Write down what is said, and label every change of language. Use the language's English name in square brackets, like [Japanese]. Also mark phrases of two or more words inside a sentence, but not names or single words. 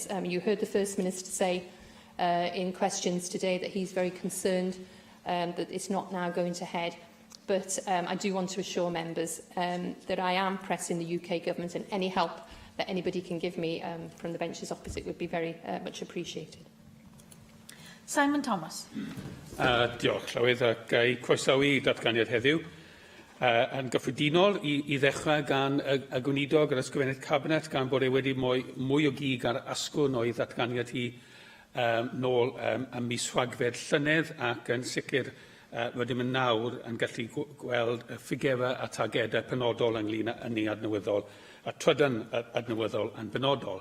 [English] You heard the First Minister say in questions today that he's very concerned that it's not now going to head. But I do want to assure members that I am pressing the UK government, and any help that anybody can give me from the benches opposite would be very much appreciated. Simon Thomas. [Welsh] Diolch, Llywydd, ac i croesawu datganiad heddiw. Yn gyffredinol, i ddechrau gan y gweinidog yr ysgrifennydd Cabinet, gan bod e wedi mwy o gig ar asgwrn o'i ddatganiad hi nôl ym mis Rhagfed llynedd, ac yn sicr rydym yn nawr yn gallu gweld ffigerau a targedau penodol ynglyn â ni adnewyddol, a trydan adnewyddol yn benodol.